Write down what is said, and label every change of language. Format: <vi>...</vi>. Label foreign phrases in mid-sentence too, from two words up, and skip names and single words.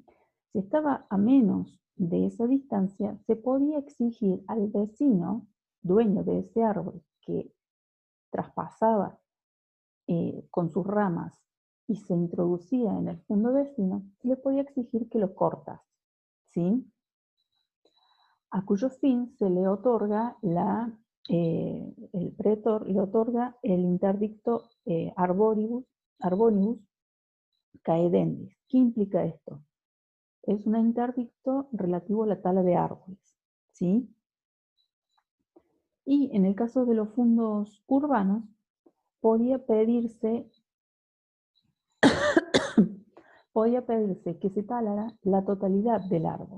<es>Si estaba a menos de esa distancia, se podía exigir al vecino, dueño de ese árbol, que traspasaba con sus ramas y se introducía en el fundo vecino, se le podía exigir que lo cortase, ¿sí? A cuyo fin se le otorga el pretor le otorga el interdicto</es> <la>arboribus caedendis.</la> <es>¿Qué implica esto? Es un interdicto relativo a la tala de árboles, ¿sí? Y en el caso de los fundos urbanos, podía pedirse que se talara la totalidad del árbol.</es>